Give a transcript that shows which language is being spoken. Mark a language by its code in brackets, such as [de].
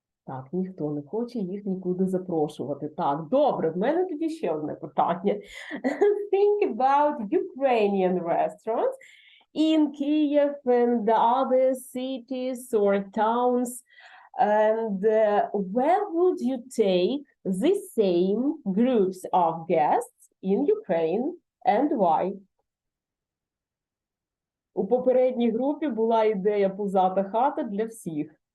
[uk] Так, ніхто не хоче їх нікуди запрошувати. Так, добре, в мене тоді ще одне питання. [en] Think about Ukrainian restaurants in Kiev and other cities or towns. And where would you take the same groups of guests in Ukraine and why? [uk] У попередній групі була ідея пузата хата для всіх.